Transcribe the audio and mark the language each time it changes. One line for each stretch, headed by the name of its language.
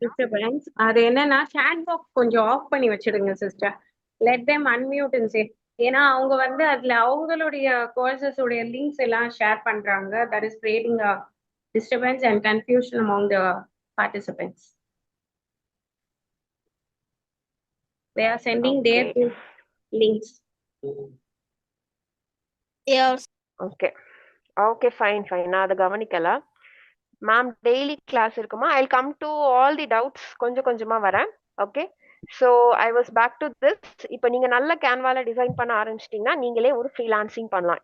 Tamil: Disturbance அது என்னன்னா chat box கொஞ்சம் ஆஃப் பண்ணி வச்சிடுங்க sister.
English: Let them unmute and say.
Tamil: ஏன்னா அவங்க வந்து அதுல அவங்களுடைய கோர்சஸ் உடைய லிங்க்ஸ் எல்லாம் ஷேர் பண்றாங்க.
English: That is creating a disturbance and confusion among the participants. They are sending their links. Yes.
Tamil: Okay okay, fine fine, நான் அதை கவனிக்கல. மேம் டெய்லி கிளாஸ் இருக்குமா?
English: I come to all the doubts.
Tamil: கொஞ்சம் கொஞ்சமா வரேன்.
English: Okay, so I was back to this.
Tamil: இப்போ நீங்க நல்ல கேன்வால டிசைன் பண்ண ஆரம்பிச்சிட்டீங்கன்னா நீங்களே ஒரு ஃப்ரீலான்சிங் பண்ணலாம்.